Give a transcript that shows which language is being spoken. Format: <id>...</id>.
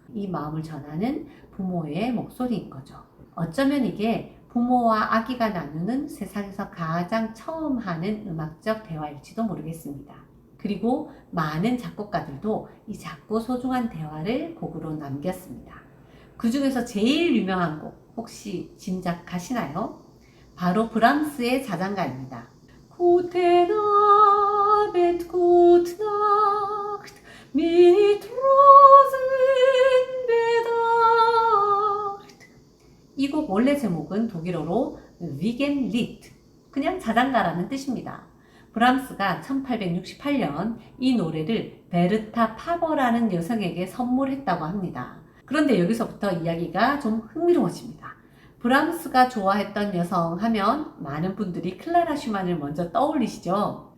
<ko>이 마음을 전하는 부모의 목소리인 거죠. 어쩌면 이게 부모와 아기가 나누는 세상에서 가장 처음 하는 음악적 대화일지도 모르겠습니다. 그리고 많은 작곡가들도 이 작고 소중한 대화를 곡으로 남겼습니다. 그 중에서 제일 유명한 곡 혹시 짐작하시나요? 바로 브람스의 자장가입니다.</ko> <de>Gute Abend, gute Nacht, mit Rosen bedacht.</de> <ko>이 곡 원래 제목은 독일어로 Wiegenlied, 그냥 자장가라는 뜻입니다. 브람스가 1868년 이 노래를 베르타 파버라는 여성에게 선물했다고 합니다. 그런데 여기서부터 이야기가 좀 흥미로워집니다. 브람스가 좋아했던 여성 하면 많은 분들이 클라라 슈만을 먼저 떠올리시죠.</ko>